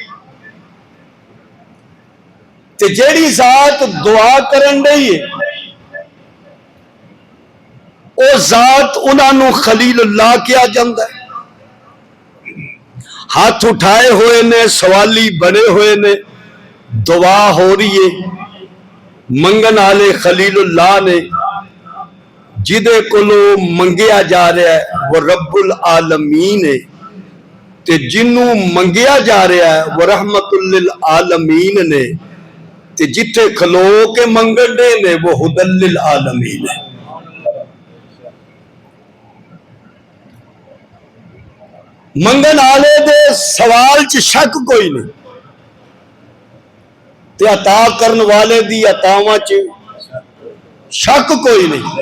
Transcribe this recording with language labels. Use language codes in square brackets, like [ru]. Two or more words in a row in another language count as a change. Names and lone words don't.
[pa] تے جیہڑی ذات دعا کرن رہی ہے وہ ذات اونہاں نے خلیل اللہ کیتا جاندا ہے. ہتھ اٹھائے ہوئے نیں، سوالی بنے ہوئے نیں، دعا ہو رہی ہے. منگن آلے خلیل اللہ نیں، جیدے کولوں منگیا جا رہیا ہے وہ رب العالمین ہے، تے جینوں منگیا جا رہیا ہے وہ رحمۃ للعالمین نیں، تے جتھے کھلو کے منگدے نیں وہ ھدی للعالمین ہے. منگن آلے دے سوال چ شک کوئی نہیں، تے عطا کرن والے دی عطاواں چ شک کوئی نہیں.